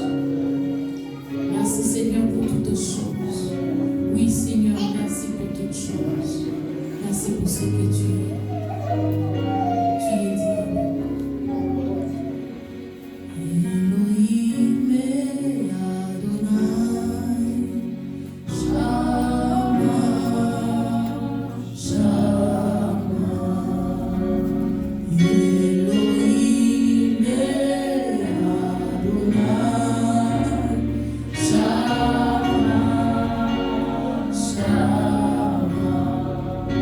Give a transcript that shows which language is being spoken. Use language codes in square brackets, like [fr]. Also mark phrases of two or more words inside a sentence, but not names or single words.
[fr] Merci Seigneur pour toutes choses. Oui Seigneur, merci pour toutes choses. Merci pour ce que tu es. Tu es Dieu. Elohim et Adonai, Shama, Shama. Elohim et Adonai, Shama, Shama.